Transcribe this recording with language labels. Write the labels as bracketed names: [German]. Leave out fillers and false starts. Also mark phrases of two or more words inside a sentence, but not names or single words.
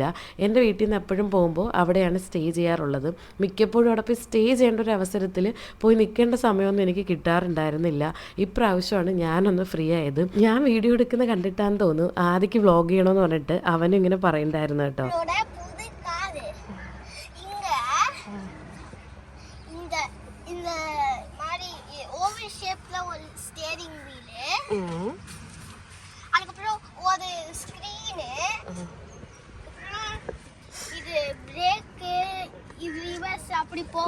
[Malayalam] എൻ്റെ വീട്ടിൽ നിന്ന് എപ്പോഴും പോകുമ്പോൾ അവിടെയാണ് സ്റ്റേ ചെയ്യാറുള്ളത്. മിക്കപ്പോഴും അവിടെ പോയി സ്റ്റേ ചെയ്യേണ്ട ഒരു അവസരത്തിൽ പോയി നിൽക്കേണ്ട സമയമൊന്നും എനിക്ക് കിട്ടാറുണ്ടായിരുന്നില്ല. ഇപ്രാവശ്യമാണ് ഞാനൊന്ന് ഫ്രീ ആയത്. ഞാൻ വീഡിയോ എടുക്കുന്ന കണ്ടിട്ടാന്ന് തോന്നുന്നു ആദ്യക്ക് വ്ളോഗ് ചെയ്യണമെന്ന് പറഞ്ഞിട്ട് അവനും ഇങ്ങനെ പറയുന്നുണ്ടായിരുന്നു കേട്ടോ. [Tamil] அதுக்கப்புறம் ஒரு ஸ்கிரீனு, இது பிரேக்கு, இது ரிவர்ஸ், அப்படி போகும்